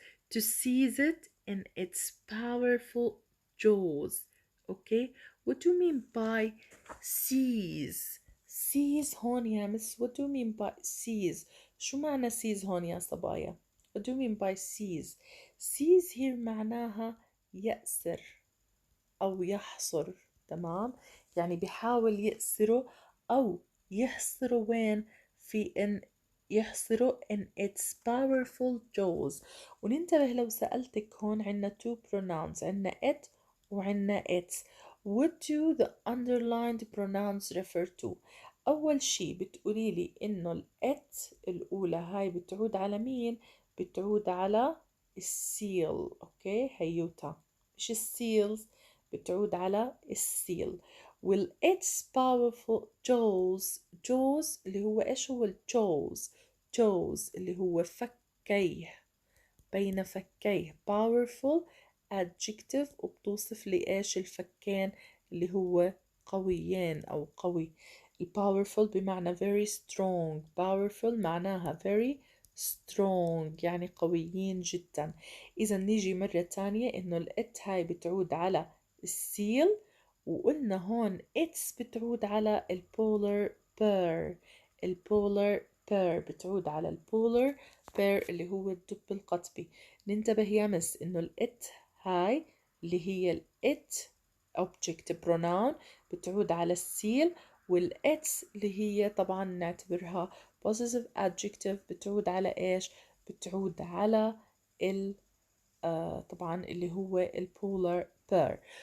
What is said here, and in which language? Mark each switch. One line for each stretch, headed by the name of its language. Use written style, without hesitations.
English: to seize it in its powerful jaws okay what do you mean by seize
Arabic: هون يا مس
English: what do you mean by seize
Arabic: شو معنى
English: seize
Arabic: هون يا صبايا
English: what do you mean by seize here
Arabic: معناها يأسر أو يحصر. تمام، يعني بيحاول يأسره أو يحصره وين؟ في إن يحصره
English: in its powerful jaws.
Arabic: وننتبه لو سألتك هون عنا
English: two pronouns،
Arabic: عنا it وعنا its.
English: What do the underlined pronouns refer to؟
Arabic: أول شي بتقولي لي إنه ال it الأولى هاي بتعود على مين؟ بتعود على السيل. أوكي هيوتا، مش السيلز، بتعود على السيل. وال its powerful jaws، jaws اللي هو إيش هو الجوز؟ jaws اللي هو فكيه، بين فكيه. powerful adjective وبتوصف لي إيش؟ الفكين اللي هو قويين أو قوي.
English: powerful
Arabic: بمعنى
English: very strong، powerful معناها very strong
Arabic: يعني قويين جدا. إذا نيجي مرة تانية إنه الإت هاي بتعود على السيل، وقلنا هون إتس بتعود على البولر بير. البولر بير بتعود على البولر بير اللي هو الدب القطبي. ننتبه يا مس إنه الإت هاي اللي هي الإت object pronoun بتعود على السيل، والإتس اللي هي طبعا نعتبرها possessive adjective بتعود على إيش؟ بتعود على طبعا اللي هو البولار بير.